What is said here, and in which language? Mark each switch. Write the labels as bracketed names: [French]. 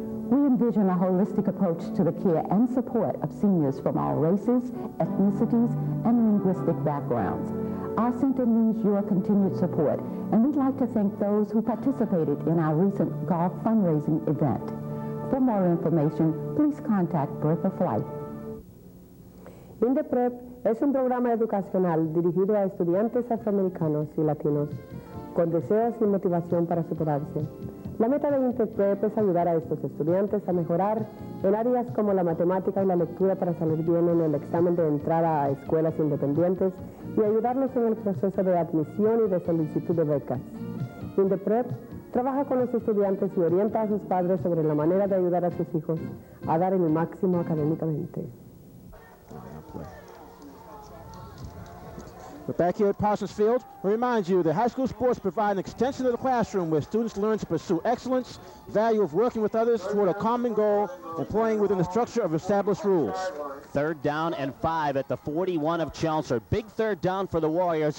[English] We envision a holistic approach to the care and support of seniors from all races, ethnicities, and linguistic backgrounds. Our center needs your continued support, and we'd like to thank those who participated in our recent golf fundraising event. For more information, please contact Bertha Flight. [Spanish] INDEPREP es un programa educacional dirigido a estudiantes afroamericanos y latinos con deseos y motivación para superarse. La meta de INDEPREP es ayudar a estos estudiantes a mejorar en áreas como la matemática y la lectura para salir bien en el examen de entrada a escuelas independientes y ayudarlos en el proceso de admisión y de solicitud de becas. INDEPREP trabaja con los estudiantes y orienta a sus padres sobre la manera de ayudar a sus hijos a dar el máximo académicamente. [English] We're back here at Parsons Field. I remind you that high school sports provide an extension of the classroom where students learn to pursue excellence, value of working with others toward a common goal, and playing within the structure of established rules. 3rd down and 5 at the 41 of Chelmsford. Big 3rd down for the Warriors.